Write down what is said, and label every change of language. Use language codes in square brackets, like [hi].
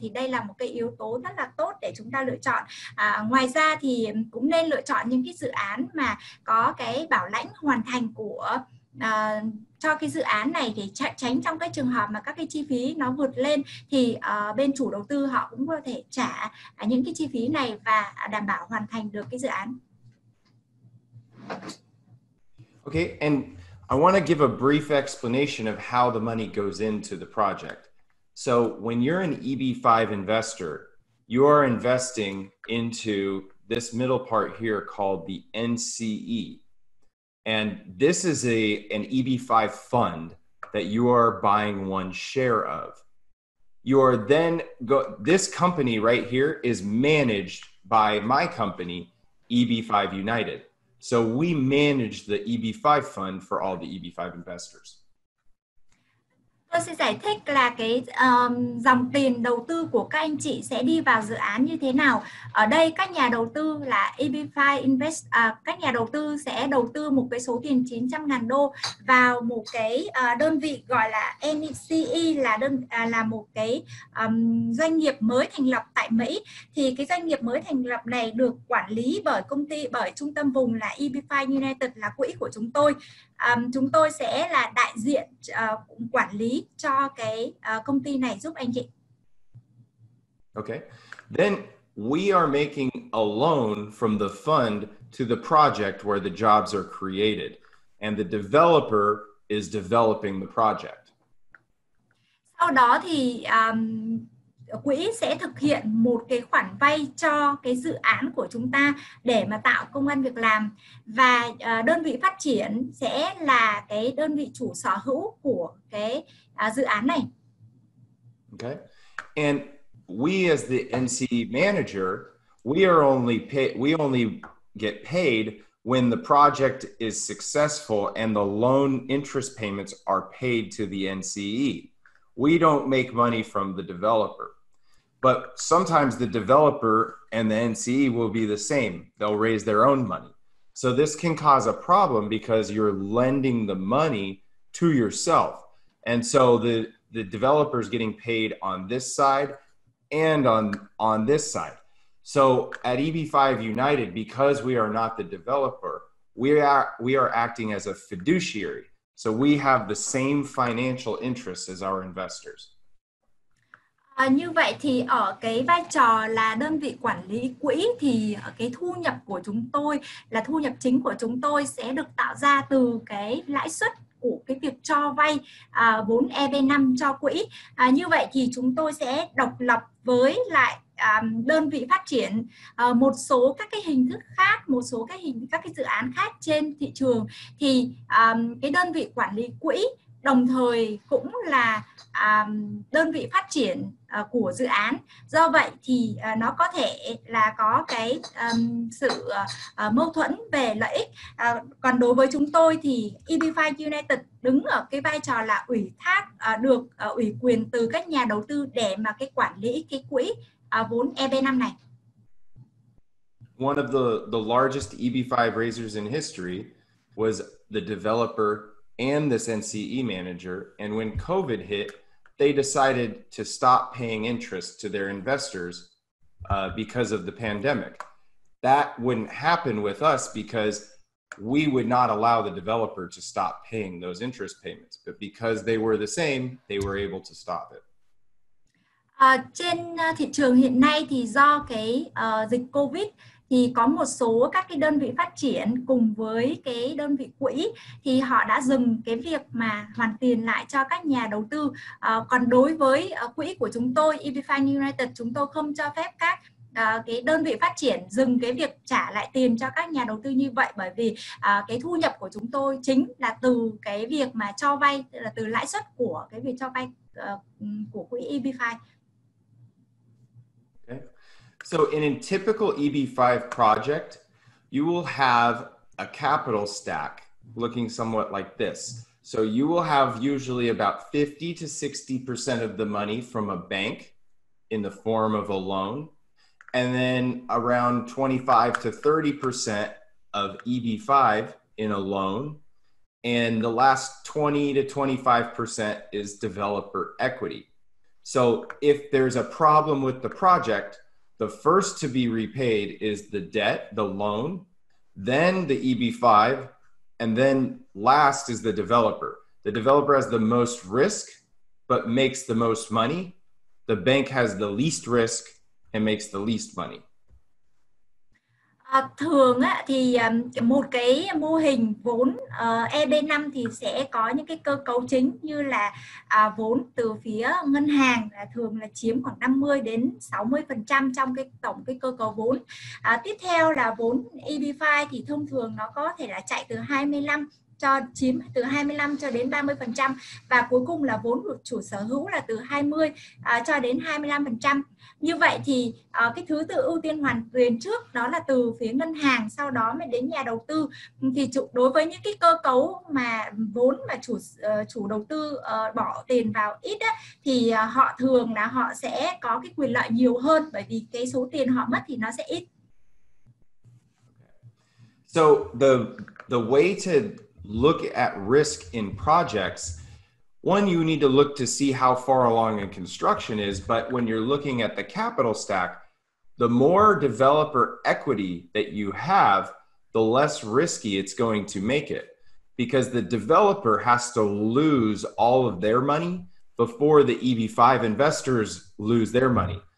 [vi] Thì đây là một cái yếu tố rất là tốt để chúng ta lựa chọn. Ngoài ra thì cũng nên lựa chọn những cái dự án mà có cái bảo lãnh hoàn thành của cho cái dự án này, để tránh trong cái trường hợp mà các cái chi phí nó vượt lên thì bên chủ đầu tư họ cũng có thể trả những cái chi phí này và đảm bảo hoàn thành được cái dự án. [en] Okay, and I want to give a brief explanation of how the money goes into the project. So when you're an EB5 investor, you are investing into this middle part here called the NCE. And this is an EB5 fund that you are buying one share of. You are then, this company right here is managed by my company, EB5 United. So we manage the EB5 fund for all the EB5 investors. [vi] Tôi sẽ giải thích là cái dòng tiền đầu tư của các anh chị sẽ đi vào dự án như thế nào. Ở đây các nhà đầu tư là EB5 Invest, các nhà đầu tư sẽ đầu tư một cái số tiền 900.000 đô vào một cái đơn vị gọi là NCE, là một cái doanh nghiệp mới thành lập tại Mỹ. Thì cái doanh nghiệp mới thành lập này được quản lý bởi trung tâm vùng là EB5 United, là quỹ của chúng tôi. Chúng tôi sẽ là đại diện quản lý cho cái công ty này giúp anh chị. [en] Okay. Then we are making a loan from the fund to the project where the jobs are created, and the developer is developing the project. [vi] Sau đó thì quỹ sẽ thực hiện một cái khoản vay cho cái dự án của chúng ta để mà tạo công ăn việc làm, và đơn vị phát triển sẽ là cái đơn vị chủ sở hữu của cái dự án này. [en] Okay. And we as the NCE manager, we only get paid when the project is successful and the loan interest payments are paid to the NCE. We don't make money from the developer. But sometimes the developer and the NCE will be the same. They'll raise their own money. So this can cause a problem because you're lending the money to yourself. And so the developer is getting paid on this side and on this side. So at EB5 United, because we are not the developer, we are acting as a fiduciary. So we have the same financial interests as our investors. [vi] Như vậy thì ở cái vai trò là đơn vị quản lý quỹ thì cái thu nhập của chúng tôi là thu nhập chính của chúng tôi sẽ được tạo ra từ cái lãi suất của cái việc cho vay vốn EB5 cho quỹ. Như vậy thì chúng tôi sẽ độc lập với lại đơn vị phát triển một số các cái hình thức khác, một số các cái dự án khác trên thị trường, thì cái đơn vị quản lý quỹ đồng thời cũng là đơn vị phát triển của dự án. Do vậy thì nó có thể là có cái sự mâu thuẫn về lợi ích. Còn đối với chúng tôi thì EB5 United đứng ở cái vai trò là ủy thác được ủy quyền từ các nhà đầu tư để mà cái quản lý cái quỹ vốn EB5 này. [en] One of the largest EB5 raisers in history was the developer and this NCE manager, and when COVID hit, they decided to stop paying interest to their investors because of the pandemic. That wouldn't happen with us because we would not allow the developer to stop paying those interest payments, but because they were the same, they were able to stop it. [vi] Trên thị trường hiện nay thì do cái dịch Covid thì có một số các cái đơn vị phát triển cùng với cái đơn vị quỹ thì họ đã dừng cái việc mà hoàn tiền lại cho các nhà đầu tư. Còn đối với quỹ của chúng tôi, EB5 United, chúng tôi không cho phép các cái đơn vị phát triển dừng cái việc trả lại tiền cho các nhà đầu tư như vậy, bởi vì cái thu nhập của chúng tôi chính là từ cái việc mà cho vay, là từ lãi suất của cái việc cho vay của quỹ EB5. [en] Okay. So in a typical EB5 project, you will have a capital stack looking somewhat like this. So you will have usually about 50 to 60% of the money from a bank in the form of a loan, and then around 25 to 30% of EB5 in a loan, and the last 20 to 25% is developer equity. So if there's a problem with the project, the first to be repaid is the debt, the loan, then the EB5, and then last is the developer. The developer has the most risk, but makes the most money. The bank has the least risk and makes the least money. [vi] Thường thì một cái mô hình vốn EB5 thì sẽ có những cái cơ cấu chính như là vốn từ phía ngân hàng là thường là chiếm khoảng 50 đến 60% trong cái tổng cái cơ cấu vốn. Tiếp theo là vốn EB5 thì thông thường nó có thể là chạy từ 25 chiếm từ 25 cho đến 30%, và cuối cùng là vốn của chủ sở hữu là từ 20 cho đến 25%. Như vậy thì cái thứ tự ưu tiên hoàn tiền trước đó là từ phía ngân hàng, sau đó mới đến nhà đầu tư. Thì đối với những cái cơ cấu mà vốn mà chủ đầu tư bỏ tiền vào ít thì họ thường là họ sẽ có cái quyền lợi nhiều hơn, bởi vì cái số tiền họ mất thì nó sẽ ít. [en] So the way to look at risk in projects, one, you need to look to see how far along in construction is, but when you're looking at the capital stack, the more developer equity that you have, the less risky it's going to make it, because the developer has to lose all of their money before the EB5 investors lose their money.